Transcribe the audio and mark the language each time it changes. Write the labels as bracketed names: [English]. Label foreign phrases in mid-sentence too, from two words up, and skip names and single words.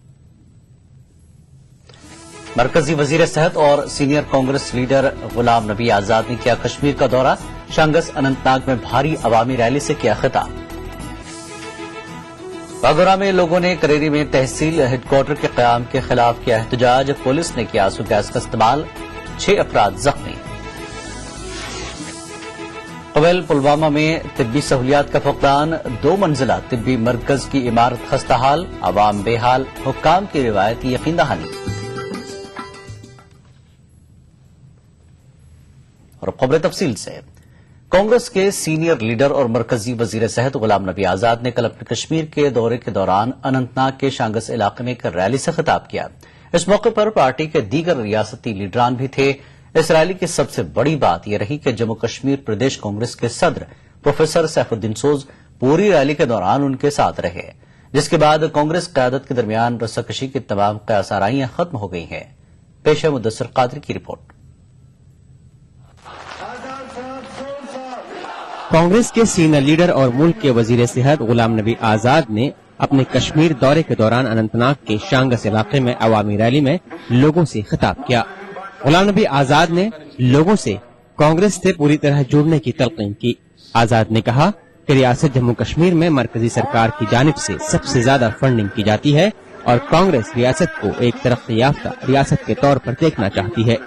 [Urdu] مرکزی وزیر صحت اور سینئر کانگریس لیڈر غلام نبی آزاد نے کیا کشمیر کا دورہ، شانگس اننت ناگ میں بھاری عوامی ریلی سے کیا خطاب۔ باگورا میں لوگوں نے کریری میں تحصیل ہیڈ کوارٹر کے قیام کے خلاف کیا احتجاج، پولیس نے کیا آنسو گیس کا استعمال، 6 افراد زخمی۔ قبیل پلوامہ میں طبی سہولیات کا فقدان، 2 منزلہ طبی مرکز کی عمارت خستہ حال، عوام بے حال، حکام کی روایتی یقین دہانی۔ اور خبر تفصیل سے، کانگریس کے سینئر لیڈر اور مرکزی وزیر صحت غلام نبی آزاد نے کل اپنے کشمیر کے دورے کے دوران اننت ناگ کے شانگس علاقے میں ایک ریلی سے خطاب کیا۔ اس موقع پر پارٹی کے دیگر ریاستی لیڈران بھی تھے۔ اس ریلی کی سب سے بڑی بات یہ رہی کہ جموں کشمیر پردیش کانگریس کے صدر پروفیسر سیف الدین سوز پوری ریلی کے دوران ان کے ساتھ رہے، جس کے بعد کانگریس قیادت کے درمیان رساکشی کی تمام قیاس آرائیاں ختم ہو گئی ہیں۔ پیش ہے مدثر قادری کی رپورٹ۔ کانگریس کے سینئر لیڈر اور ملک کے وزیر صحت غلام نبی آزاد نے اپنے کشمیر دورے کے دوران اننت ناگ کے شانگس علاقے میں عوامی ریلی میں لوگوں سے خطاب کیا۔ غلام نبی آزاد نے لوگوں سے کانگریس سے پوری طرح جڑنے کی تلقین کی۔ آزاد نے کہا کہ ریاست جموں کشمیر میں مرکزی سرکار کی جانب سے سب سے زیادہ فنڈنگ کی جاتی ہے اور کانگریس ریاست کو ایک ترقی یافتہ ریاست کے طور پر دیکھنا چاہتی ہے۔